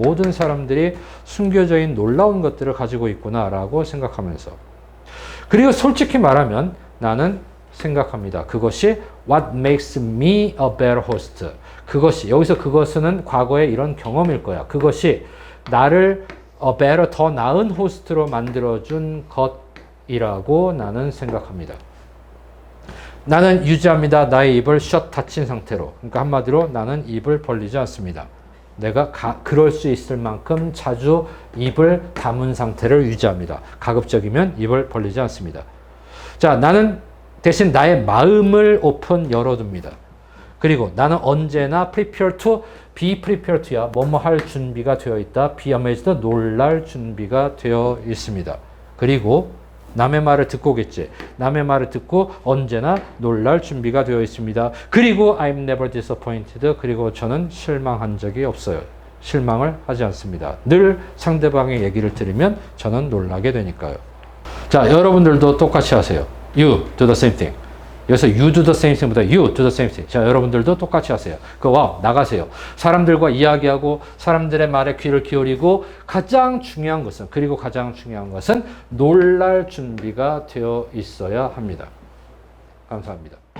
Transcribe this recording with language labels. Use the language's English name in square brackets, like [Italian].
[Korean] 모든 사람들이 숨겨져 있는 놀라운 것들을 가지고 있구나. 라고 생각하면서. 그리고 솔직히 말하면 나는 생각합니다. 그것이 [English] what makes me a better host. [Korean] 그것이, 여기서 그것은 과거의 이런 경험일 거야. 그것이 나를 [English] a better, [Korean] 더 나은 호스트로 만들어준 것이라고 나는 생각합니다. 나는 유지합니다. 나의 입을 shut, 닫힌 상태로. 그러니까 한마디로 나는 입을 벌리지 않습니다. 내가 그럴 수 있을 만큼 자주 입을 다문 상태를 유지합니다. 가급적이면 입을 벌리지 않습니다. 자, 나는 대신 나의 마음을 오픈 열어둡니다. 그리고 나는 언제나 [English] prepare to, be prepared to야. [Korean] 뭐뭐 할 준비가 되어 있다. [English] be amazed, [Korean] 놀랄 준비가 되어 있습니다. 그리고 남의 말을 듣고겠지. 남의 말을 듣고 언제나 놀랄 준비가 되어 있습니다. 그리고 [English] I'm never disappointed. [Korean] 그리고 저는 실망한 적이 없어요. 실망을 하지 않습니다. 늘 상대방의 얘기를 들으면 저는 놀라게 되니까요. 자, 여러분들도 똑같이 하세요. [English] You do the same thing. [Korean] 여기서 [English] you do the same thing보다 you do the same thing. [Korean] 자, 여러분들도 똑같이 하세요. 나가세요. 사람들과 이야기하고 사람들의 말에 귀를 기울이고 가장 중요한 것은, 그리고 가장 중요한 것은 놀랄 준비가 되어 있어야 합니다. 감사합니다.